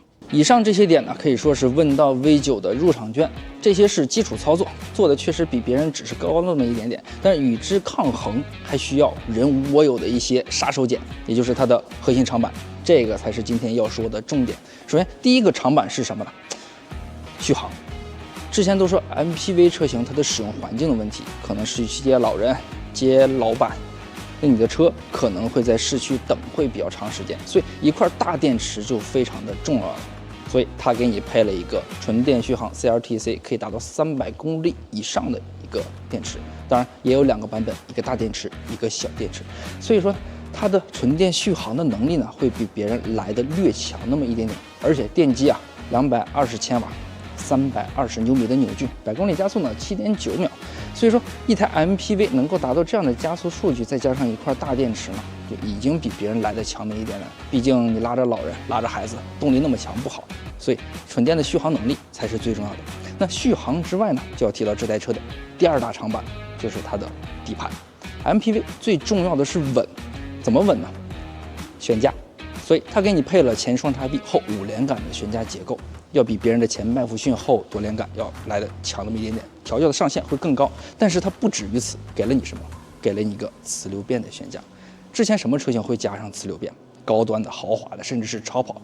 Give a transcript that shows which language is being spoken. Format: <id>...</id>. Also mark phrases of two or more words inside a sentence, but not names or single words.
<zh>以上這些點呢，可以說是問到 V9的入場券，這些是基礎操作，做的確實比別人只是高那麼一點點，但是與之抗衡，還需要人無我有的一些殺手鐧，也就是它的核心長板，這個才是今天要說的重點。首先，第一個長板是什麼呢？續航。之前都說 MPV 車型它的使用環境的問題，可能是去接老人、接老闆。那你的車可能會在市區等會比較長時間，所以一塊大電池就非常的重要了。所以它給你配了一個純電續航 CLTC， 可以達到300公里以上的一個電池。當然也有兩個版本，一個大電池，一個小電池。所以說它的純電續航的能力呢，會比別人來的略強那麼一點點。而且電機啊，220千瓦，320牛米的扭矩，100公里加速呢7.9秒。所以說一台 MPV 能夠達到這樣的加速數據，再加上一塊大電池呢，就已經比別人來的強那一點了。畢竟你拉着老人、拉着孩子，動力那麼強不好。所以純電的續航能力才是最重要的。那續航之外呢，就要提到這台車的第二大長板，就是它的底盤。MPV 最重要的是穩，怎麼穩呢？懸架。所以它給你配了前雙叉臂後5連桿的懸架結構，要比別人的前麥弗遜後多連桿要來的強那麼一點點，調教的上限會更高。但是它不止於此，給了你什麼？給了你一個磁流變的懸架。之前什麼車型會加上磁流變？高端的、豪華的，甚至是超跑。</zh>